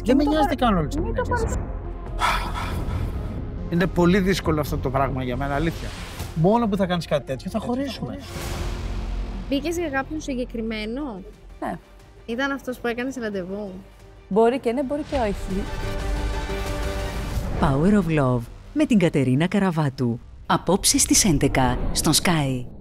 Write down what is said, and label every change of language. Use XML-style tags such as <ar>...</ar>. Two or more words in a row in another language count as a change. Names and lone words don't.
<el>Δεν με νοιάζει τι κάνουν όλες οι γυναίκες. Είναι πολύ δύσκολο αυτό το πράγμα για μένα, αλήθεια. Μόνο που θα κάνεις κάτι τέτοιο θα χωρίσουμε. Μπήκες για κάποιον συγκεκριμένο? Ναι. Ήταν αυτός που έκανες ραντεβού? Μπορεί και ναι, μπορεί και όχι. Power of Love με την Κατερίνα Καραβάτου. Απόψε στις 11 στον Sky.</el>